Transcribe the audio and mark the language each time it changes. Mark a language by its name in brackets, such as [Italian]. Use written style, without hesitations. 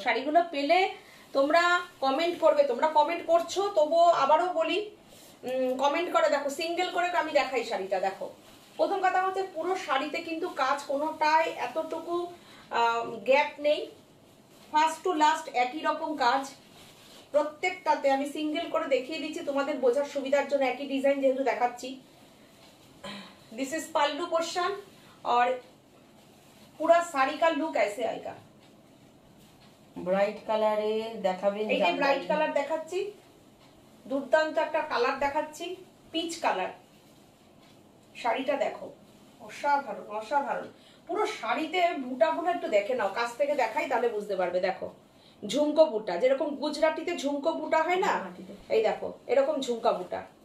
[Bangla] শাড়িগুলো পেলে তোমরা কমেন্ট করবে, তোমরা কমেন্ট করছো, তবুও আবারও বলি কমেন্ট করে দেখো, সিঙ্গেল করে আমি দেখাই শাড়িটা। দেখো প্রথম কথা হচ্ছে পুরো শাড়িতে কিন্তু কাজ কোনোটাই এতটুকু গ্যাপ নেই, ফার্স্ট টু লাস্ট একই রকম কাজ প্রত্যেকটাতে। আমি সিঙ্গেল করে দেখিয়ে দিচ্ছি তোমাদের বোঝার সুবিধার জন্য, একই ডিজাইন যেহেতু দেখাচ্ছি। [English] this is pallu portion [Hindi] और पूरा साड़ी का लुक ऐसे आएगा। [Bangla] ব্রাইট কালারে দেখাবেন। এই যে ব্রাইট কালার দেখাচ্ছি, দুর্দান্ত একটা কালার দেখাচ্ছি, পিচ কালার। শাড়িটা দেখো, অসাধারণ অসাধারণ। পুরো শাড়িতে বুটাগুলো একটু দেখে নাও, কাছ থেকে দেখাই তাহলে বুঝতে পারবে। দেখো ঝুমকো বুটা, যেরকম গুজরাটিতে ঝুমকো বুটা হয় না, এই দেখো এরকম ঝুমকা বুটা।